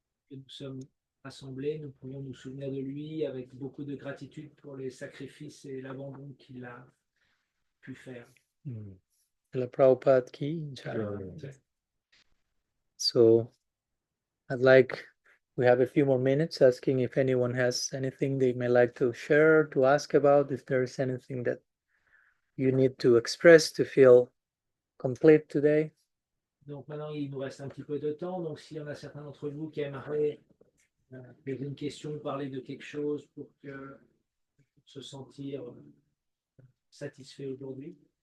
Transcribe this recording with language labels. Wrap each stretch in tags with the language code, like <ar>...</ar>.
<fr>Et nous sommes rassemblés, nous pouvons nous souvenir de lui avec beaucoup de gratitude pour les sacrifices et l'abandon qu'il a pu faire.</fr> <hi>Srila Prabhupada ki jai.</hi> <en>So we have a few more minutes asking if anyone has anything they may like to share, to ask about, if there is anything that you need to express to feel complete today.</en> <fr>Donc maintenant, il nous reste un petit peu de temps. Donc s'il y en a certains d'entre vous qui aimeraient poser une question, parler de quelque chose pour se sentir satisfait aujourd'hui.</fr>